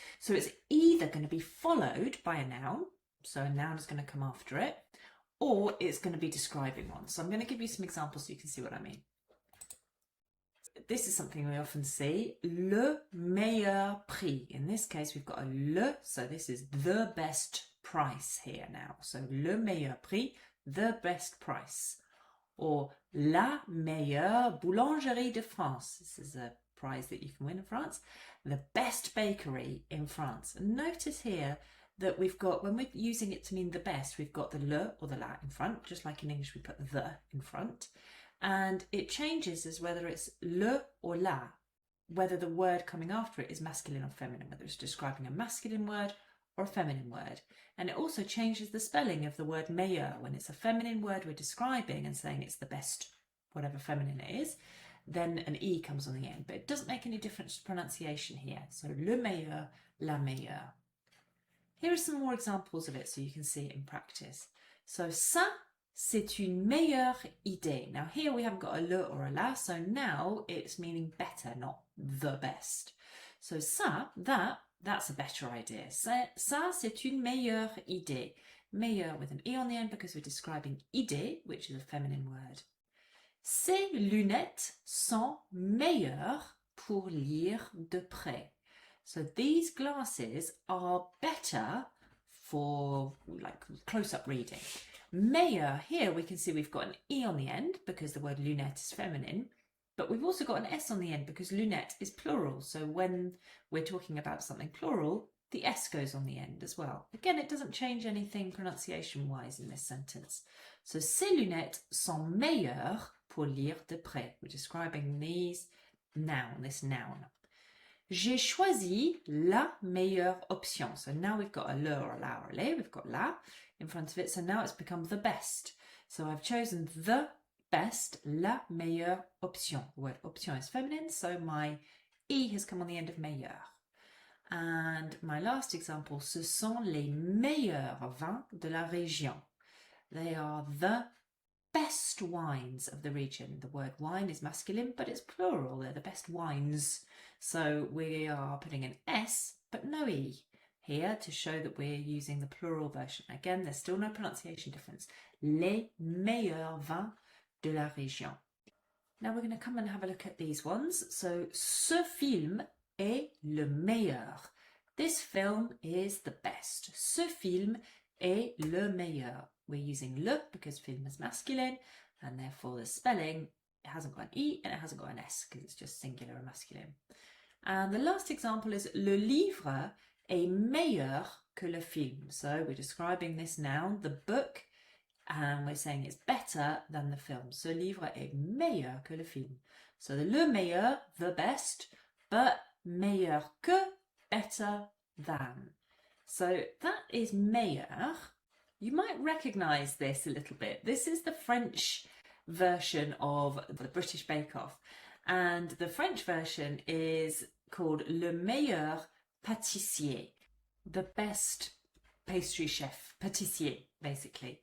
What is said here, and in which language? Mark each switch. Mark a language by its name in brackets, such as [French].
[English] So it's either going to be followed by a noun, so a noun is going to come after it, or it's going to be describing one. So I'm going to give you some examples so you can see what I mean. This is something we often see, [French] le meilleur prix. [English] In this case, we've got a le, so this is the best price here now. [French] So le meilleur prix, [English] the best price. [French] Or la meilleure boulangerie de France. [English] This is a prize that you can win in France. The best bakery in France. And notice here that we've got, when we're using it to mean the best, we've got the le or the la in front, just like in English we put the in front. And it changes as whether it's le or la, whether the word coming after it is masculine or feminine, whether it's describing a masculine word or a feminine word. And it also changes the spelling of the word meilleur. When it's a feminine word we're describing and saying it's the best, whatever feminine it is, then an E comes on the end. But it doesn't make any difference to pronunciation here. [French] So le meilleur, la meilleure. Here are some more examples of it so you can see it in practice. So ça, c'est une meilleure idée. [English] Now here we haven't got a le or a la, so now it's meaning better, not the best. So ça, that's a better idea. [French] Ça, c'est une meilleure idée. [English] Meilleur with an E on the end because we're describing idée, which is a feminine word. [French] Ces lunettes sont meilleures pour lire de près. [English] So these glasses are better for like close-up reading. Meilleur, here we can see we've got an E on the end because the word lunette is feminine. But we've also got an S on the end because lunette is plural. So when we're talking about something plural, the S goes on the end as well. Again, it doesn't change anything pronunciation-wise in this sentence. [French] So ces lunettes sont meilleures pour lire de près. [English] We're describing this noun. [French] J'ai choisi la meilleure option. [English] So now we've got a le or a la or a le. We've got la in front of it. So now it's become the best. So I've chosen the best, [French] la meilleure option. [English] The word option is feminine, so my E has come on the end of meilleur. And my last example, [French] ce sont les meilleurs vins de la région. [English] They are the best wines of the region. The word wine is masculine, but it's plural. They're the best wines. So we are putting an S, but no E here to show that we're using the plural version. Again, there's still no pronunciation difference. [French] Les meilleurs vins de la région. [English] Now we're going to come and have a look at these ones. [French] So, ce film est le meilleur. [English] This film is the best. [French] Ce film est le meilleur. [English] We're using le because film is masculine, and therefore the spelling, it hasn't got an E and it hasn't got an S because it's just singular and masculine. And the last example is [French] le livre est meilleur que le film. [English] So we're describing this noun, the book, and we're saying it's better than the film. [French] Ce livre est meilleur que le film. So the le meilleur, [English] the best, but [French] meilleur que, [English] better than. So that is meilleur. You might recognise this a little bit. This is the French version of the British Bake Off. And the French version is called Le Meilleur Pâtissier. The best pastry chef, pâtissier, basically.